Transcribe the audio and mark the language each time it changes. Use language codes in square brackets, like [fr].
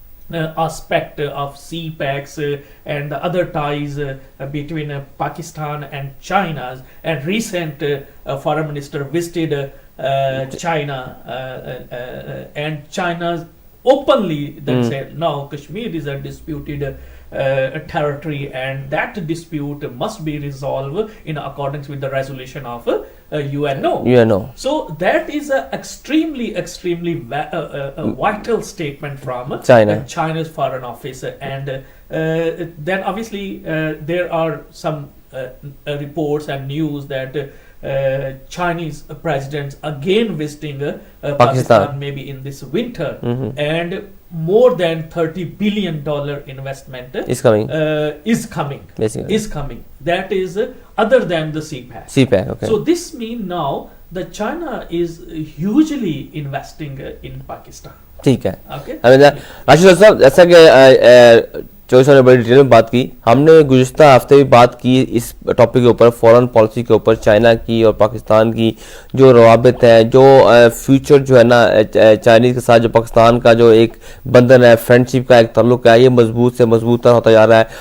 [en] aspect of CPECs and the other ties between Pakistan and China, and recent foreign minister visited China and China's openly that said no, Kashmir is a disputed territory and that dispute must be resolved in accordance with the resolution of UNO. So that is a extremely vital statement from China's foreign office, and then obviously there are some reports and news that Chinese presidents again visiting Pakistan maybe in this winter, and more than $30 billion investment is coming. That is other than the CPEC. Okay. So this means now that China is hugely investing in Pakistan. [ur] ٹھیک ہے [en] Okay. [ur] Rashid صاحب جیسا کہ چوہدری صاحب نے بڑی detail میں بات کی ہم نے گزشتہ ہفتے بھی بات کی اس ٹاپک کے اوپر فورن پالیسی کے اوپر چائنا کی اور پاکستان کی جو روابط ہیں جو فیوچر جو ہے نا چائنیز کے ساتھ جو پاکستان کا جو ایک بندھن ہے فرینڈ شپ کا ایک تعلق ہے یہ مضبوط سے مضبوط تر ہوتا جا رہا ہے.